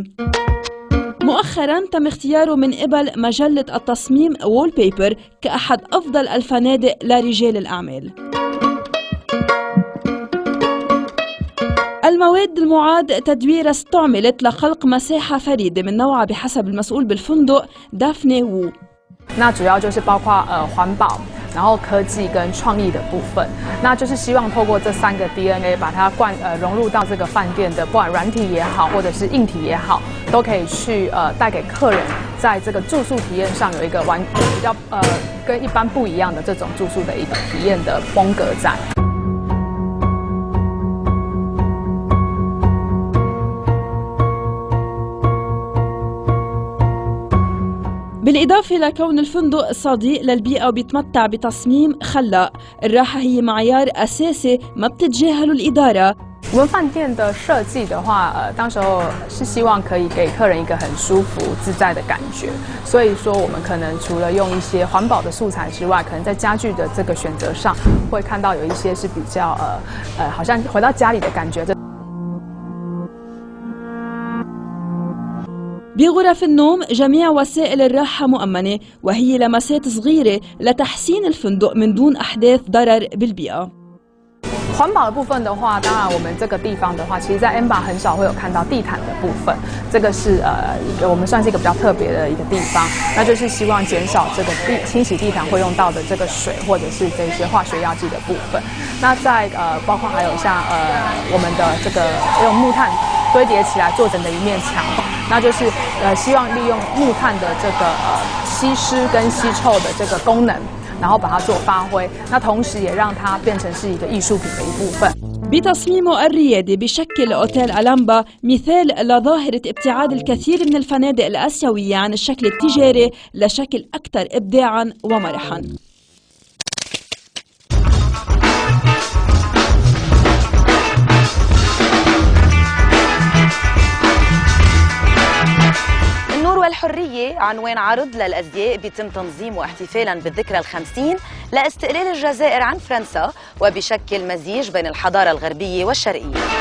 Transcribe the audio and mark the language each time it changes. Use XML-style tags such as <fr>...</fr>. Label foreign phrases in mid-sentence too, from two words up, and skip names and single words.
<ar>مؤخراً تم اختياره من قبل مجلة التصميم والبيبر كأحد أفضل الفنادق لرجال الأعمال. المواد المعاد تدويرها استعملت لخلق مساحة فريدة من نوعها بحسب المسؤول بالفندق دافني وو.</ar> <zh>那主要就是包括环保，然后科技跟创意的部分，那就是希望透过这3个 DNA 把它融入到这个饭店的，不管软体也好，或者是硬体也好，都可以去带给客人在这个住宿体验上有一个比较跟一般不一样的这种住宿的一个体验的风格在。</zh> <ar>بالإضافة لكون الفندق صديق للبيئة وبيتمتع بتصميم خلاق، الراحة هي معيار أساسي ما بتتجاهله الإدارة.</ar> <zh>我们饭店的设计的话，当时候是希望可以给客人一个很舒服自在的感觉，所以说我们可能除了用一些环保的素材之外，可能在家具的这个选择上，会看到有一些是比较好像回到家里的感觉。</zh> <ar>بغرف النوم جميع وسائل الراحة مؤمنة، وهي لمسات صغيرة لتحسين الفندق من دون أحداث ضرر بالبيئة.</ar> <zh>环保的部分的话，当然我们这个地方的话，其实在 Amber 很少会有看到地毯的部分，这个是我们算是一个比较特别的一个地方，那就是希望减少这个清洗地毯会用到的这个水或者是这些化学药剂的部分。那在包括还有像我们的这个用木炭堆叠起来做成的一面墙，那就是希望利用木炭的这个吸湿跟吸臭的这个功能。然后把它做发挥，那同时也让它变成是一个艺术品的一部分。</zh> <ar>بتصميمه الريادي بشكل أوتيل ألامبا مثال لظاهرة ابتعاد الكثير من الفنادق الآسيوية عن الشكل التجاري لشكل أكثر إبداعاً ومرحاً. والحرية عنوان عرض للأزياء بيتم تنظيمه احتفالاً بالذكرى ال50 لاستقلال الجزائر عن فرنسا وبشكل مزيج بين الحضارة الغربية والشرقية.</ar>